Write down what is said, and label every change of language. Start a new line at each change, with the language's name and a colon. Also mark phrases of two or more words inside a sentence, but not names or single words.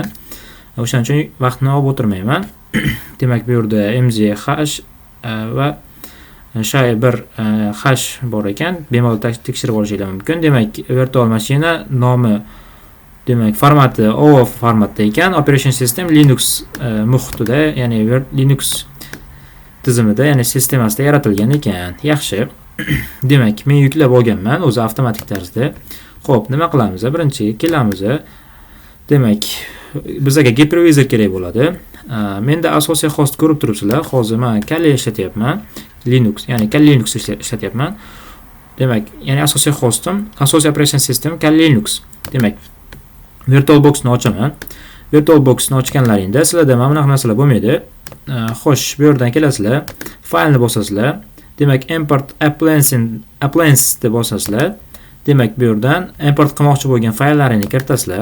Uzbek: O'shaning uchun vaqtni olib o'tirmayman. Demak, bu yerda mzh va bir hash bor ekan. Bemalol tekshirib olishinglar mumkin. Demak, virtual mashina nomi, demak, formati OOF formatda ekan.
English: Operation system
Uzbek: Linux muhitida, ya'ni Linux tizimida, ya'ni sistemasida yaratilgan ekan. Yaxshi. Demak, men yuklab olganman o'zi avtomatik tarzda. Xo'p, nima qilamiz? Birinchi kelamiz. Demak, bizga hypervisor kerak bo'ladi. Menda asosiy host ko'rib turibsizlar. Hozir men Kali ishlatyapman. Linux, ya'ni Kali Linux ishlatyapman. Demak, ya'ni asosiy hostim, asosiy
English: operation system
Uzbek: Kali Linux. Demak, VirtualBox'ni ochaman. VirtualBox'ni ochganlaringda sizlarda mana bunaqa narsalar bo'lmaydi. Xo'sh, bu yerdan kelasizlar, faylni bosasizlar. Demak,
English: import appliance
Uzbek: deb bosasizlar. Demak, bu yerdan import qilmoqchi bo'lgan fayllaringizni kiritasizlar.